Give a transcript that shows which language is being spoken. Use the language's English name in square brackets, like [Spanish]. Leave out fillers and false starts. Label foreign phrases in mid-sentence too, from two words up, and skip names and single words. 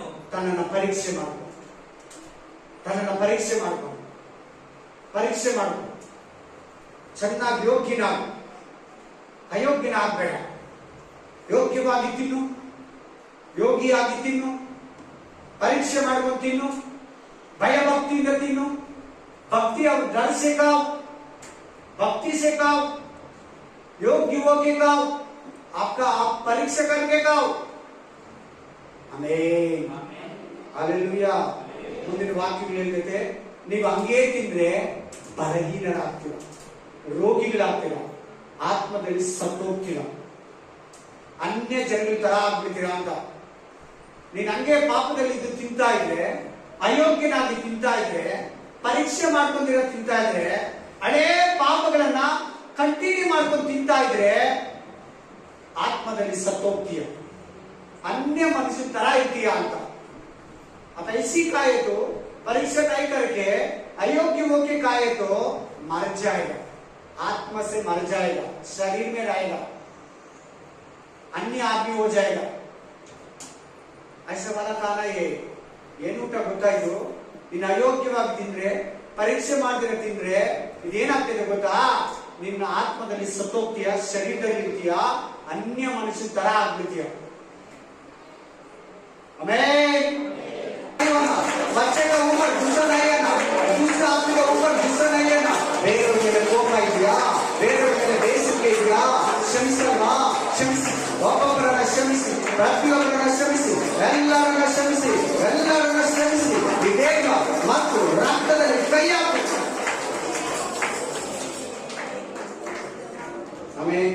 [Kannada] ತನ್ನನ್ನು ಪರೀಕ್ಷೆ ಮಾಡ್ಕೊಂಡು, ಪರೀಕ್ಷೆ ಮಾಡ್ಕೊಂಡು ಚೆನ್ನಾಗಿ ಅಯೋಗ್ಯನಾಗಬೇಡ. ಯೋಗ್ಯವಾಗಿ ತಿನ್ನು, ಯೋಗಿಯಾಗಿ ತಿನ್ನು, ಪರೀಕ್ಷೆ ಮಾಡ್ಕೊಂಡು ತಿನ್ನು, ಭಯಭಕ್ತಿಯಿಂದ ತಿನ್ನು. [Hindi] भक्ति और डर से खाओ, भक्ति से खाओ, योग्य होके खाओ, आपका आप परीक्षा करके खाओ. [Kannada] ಆಮೆನ್, ಹಲ್ಲೆಲೂಯಾ. ಮುಂದಿನ ವಾಕ್ಯಗಳು ಹೇಳ್ತೈತೆ, ನೀವು ಹಂಗೇ ತಿಂದ್ರೆ ಬಲಹೀನರಾಗ್ತೀರ, ರೋಗಿಗಳಾಗ್ತೀರ, ಆತ್ಮದಲ್ಲಿ ಸತ್ತೋಗ್ತೀರ, ಅನ್ಯ ಜನಗಳ ತರ ಆಗ್ಬಿಡ್ತೀರಾ ಅಂತ. ನೀನ್ ಹಂಗೆ ಪಾಪದಲ್ಲಿ ಇದು ತಿಂತಾ ಇದ್ರೆ, ಅಯೋಗ್ಯನಾಗಿ ತಿಂತಾ ಇದ್ರೆ, ಪರೀಕ್ಷೆ ಮಾಡ್ಕೊಂಡಿರೋ ತಿಂತಾ ಇದ್ರೆ, ಹಳೇ ಪಾಪಗಳನ್ನ ಕಂಟಿನ್ಯೂ ಮಾಡ್ಕೊಂಡು ತಿಂತಾ ಇದ್ರೆ ಆತ್ಮದಲ್ಲಿ ಸತ್ತೋಗ್ತೀಯ, [Hindi] अन्य मनुष्य तरह इतिया ಅಂತ. अब ऐसी खाए तो परीक्षा नहीं करके अयोग्य होके खाए तो मर जाएगा, आत्मा से मर जाएगा, शरीर में रहेगा, अन्य आदमी हो जाएगा. ऐसा वाला खाना ये [Kannada] ಏನು ಊಟ ಗೊತ್ತಾ ಇದು? ನೀನು ಅಯೋಗ್ಯವಾಗಿ ತಿಂದ್ರೆ, ಪರೀಕ್ಷೆ ಮಾಡದಿರ ತಿಂದ್ರೆ ಇದೇನಾಗ್ತದೆ ಗೊತ್ತಾ? ನಿನ್ನ ಆತ್ಮದಲ್ಲಿ ಸತ್ತೋಗ್ತೀಯ, ಶರೀರದಲ್ಲಿ ಇರ್ತೀಯ, ಅನ್ಯ ಮನುಷ್ಯ ತರ ಆಗ್ಬಿಡ್ತೀಯ. [Hindi] आमीन. बच्चे का ऊपर गुस्सा नहीं है ना, दूसरा आदमी का ऊपर गुस्सा नहीं है ना. [Kannada] ಬೇರೆಯವ್ರ ಮೇಲೆ ಕೋಪ ಇದೆಯಾ, ಬೇರೆಯವ್ರ ಮೇಲೆ ಬೇಸರಿಕೆ ಇದೆಯಾ? ಕ್ಷಮಿಸಲ್ವ? ಕ್ಷಮಿಸಿ, ಒಬ್ಬೊಬ್ಬರನ್ನ ಕ್ಷಮಿಸಿ, ಪ್ರತಿಯೊಬ್ಬರನ್ನ ಕ್ಷಮಿಸಿ, ಎಲ್ಲರನ್ನ ಕ್ಷಮಿಸಿ, ಎಲ್ಲರನ್ನ ಕ್ಷಮಿಸಿ, ವಿವೇಕ ಮತ್ತು ರಕ್ತದಲ್ಲಿ ಕೈ ಹಾಕಿ. ಆಮೆನ್.